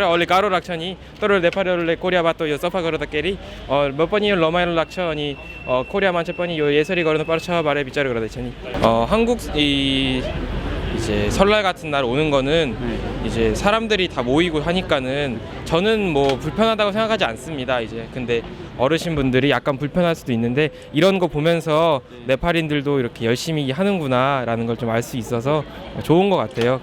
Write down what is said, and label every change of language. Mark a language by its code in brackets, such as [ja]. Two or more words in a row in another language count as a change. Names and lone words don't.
[ne] अहिले गाह्रो लाग्छ नि, तर नेपालीहरूले कोरिया बाटो यो सफा गर्दाखेरि म पनि यो रमाइलो लाग्छ अनि कोरिया मान्छे पनि यो यसरी गर्नुपर्छ भनेर विचार गर्दैछ नि। [ko] 한국 이제 설날 같은 날 오는 거는 이제 사람들이 다 모이고 하니까는 저는 뭐 불편하다고 생각하지 않습니다. 이제 근데 어르신분들이 약간 불편할 수도 있는데 이런 거 보면서 네팔인들도 이렇게 열심히 하는구나라는 걸 좀 알 수 있어서 좋은 것 같아요.